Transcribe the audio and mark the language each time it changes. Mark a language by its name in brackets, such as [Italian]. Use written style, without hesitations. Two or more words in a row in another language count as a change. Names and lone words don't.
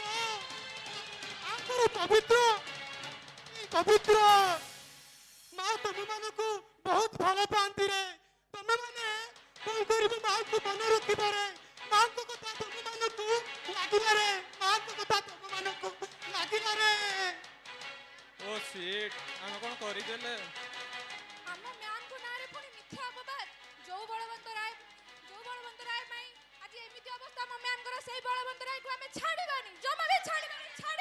[Odia] ମାଙ୍କର ପବିତ୍ର ମା ତମମାନଙ୍କୁ ବହୁତ ଭଲ ପାଆନ୍ତି ରେ। ତମେମାନେ କଣ କରିବ ମାଙ୍କୁ ମନେ ରଖିବାରେ। ମାଙ୍କ କଥା ତମମାନଙ୍କୁ ଲାଗିବାରେ। ମାଙ୍କ କଥା ତମମାନଙ୍କୁ ଲାଗିବାରେ। [Maithili] ओ सीट हम कोन करि देले [Odia] ଆମ ମ୍ୟାମ୍ଙ୍କ ନାଁରେ ପୁଣି ମିଥ୍ୟା ଅପବାଦ। ଯୋଉ ବଳବନ୍ତ ରାୟ ପାଇଁ ଆଜି ଏମିତି ଅବସ୍ଥା ଆମ ମ୍ୟାମ୍ଙ୍କର, ସେଇ ବଳବନ୍ତ ରାୟକୁ ଆମେ ଛାଡ଼ିବାନି, ଜମା ବି ଛାଡ଼ିବାନି।